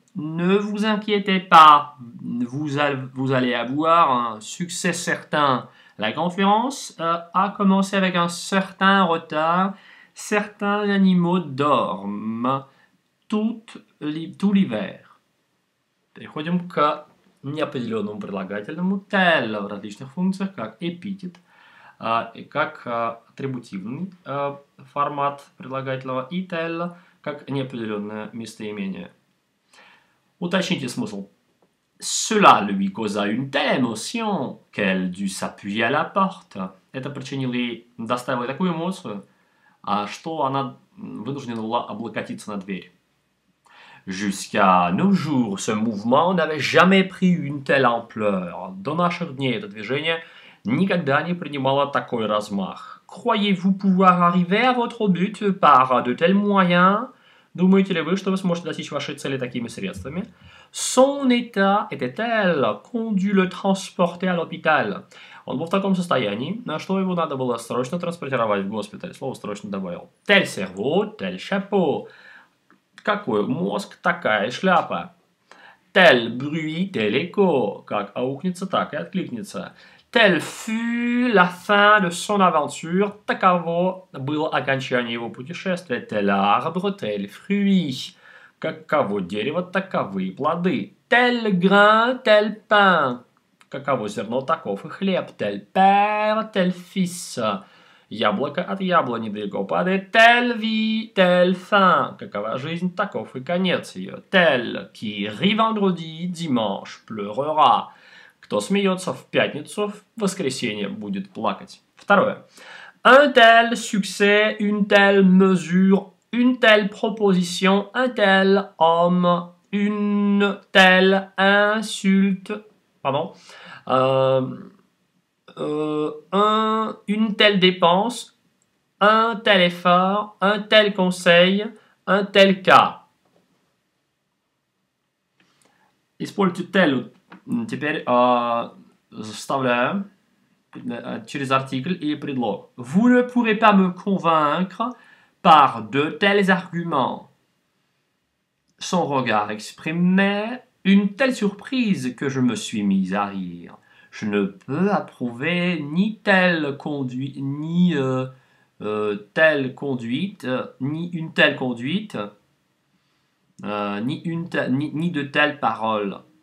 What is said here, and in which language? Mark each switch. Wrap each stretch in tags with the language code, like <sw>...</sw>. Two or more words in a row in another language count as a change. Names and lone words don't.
<fr>Ne vous inquiétez pas, vous allez avoir un succès certain. La conférence a commencé avec un certain retard. Certains animaux dorment tout l'hiver.</fr> <ru>Переходим к неопределенному прилагательному tel в различных функциях, как эпитет, и как атрибутивный формат прилагательного, и tel как неопределенное местоимение. Уточните смысл.</ru> <fr>Cela lui causa une telle émotion qu'elle dut s'appuyer à la porte.</fr> <ru>Это причинило ей, доставило такую эмоцию, что она вынуждена была облокотиться на дверь.</ru> <fr>Jusqu'à nos jours, ce mouvement n'avait jamais pris une telle ampleur.</fr> <ru>До наших дней это движение никогда не принимало такой размах.</ru> <fr>Croyez-vous pouvoir arriver à votre but par de tels moyens?</fr> <ru>Думаете ли вы, что вы сможете достичь вашей цели такими средствами?</ru> <fr>Son état était tel qu'on dut le transporter à l'hôpital.</fr> <ru>Он был в таком состоянии, на что его надо было срочно транспортировать в госпиталь. Слово «срочно» добавил.</ru> <fr>Tel cerveau, tel chapeau.</fr> <ru>Какой мозг, такая шляпа.</ru> <fr>Tel bruit, tel écho.</fr> <ru>Как аукнется, так и откликнется.</ru> <fr>Telle fut la fin de son aventure.</fr> <ru>Таково было окончание его путешествия.</ru> <fr>Tel arbre, tel fruit.</fr> <ru>Каково дерево, таковы плоды.</ru> <fr>Tel grain, tel pain.</fr> <ru>Каково зерно, таков и хлеб.</ru> <fr>Tel père, tel fils.</fr> <ru>Яблоко от яблони далеко падает.</ru> <fr>Telle vie, telle fin.</fr> <ru>Какова жизнь, таков и конец ее.</ru> <fr>Tel qui rit vendredi, dimanche pleurera.</fr> <ru>Кто смеется в пятницу, в воскресенье будет плакать. Второе.</ru> <fr>Un tel succès, une telle mesure, une telle proposition, un tel homme, une telle insulte. Pardon. Une telle dépense, un tel effort, un tel conseil, un tel cas.</fr> <ru>Используйте tel. Теперь вставляем через артикль или предлог.</ru> <fr>Vous ne pourrez pas me convaincre par de tels arguments. Son regard exprimait une telle surprise que je me suis mise à rire. Je ne peux approuver ni telle conduite, ni telle conduite, ni une telle conduite, ni de telles paroles.</fr>